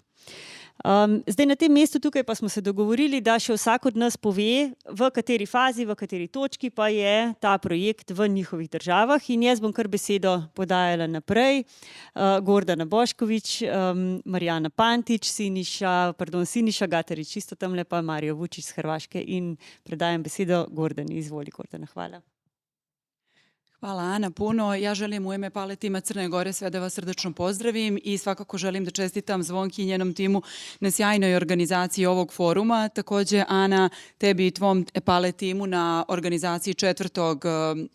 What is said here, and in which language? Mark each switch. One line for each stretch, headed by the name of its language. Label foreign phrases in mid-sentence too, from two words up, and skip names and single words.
Slovenian: Zdaj na tem mestu tukaj pa smo se dogovorili, da še vsak od nas pove, v kateri fazi, v kateri točki pa je ta projekt v njihovih državah, in jaz bom kar besedo podajala naprej. Gordana Bošković, Marijana Pantić, Siniša Gatarić, čisto tamle pa Marijo Vučić z Hrvaške, in predajam besedo Gordani. Izvoli, Gordana, hvala.
Serbian: Hvala Ana puno. Ja želim u ime EPALE tima Crne Gore sve da vas srdačno pozdravim i svakako želim da čestitam Zvonki i njenom timu na sjajnoj organizaciji ovog foruma. Također Ana, tebi i tvom EPALE timu na organizaciji 4.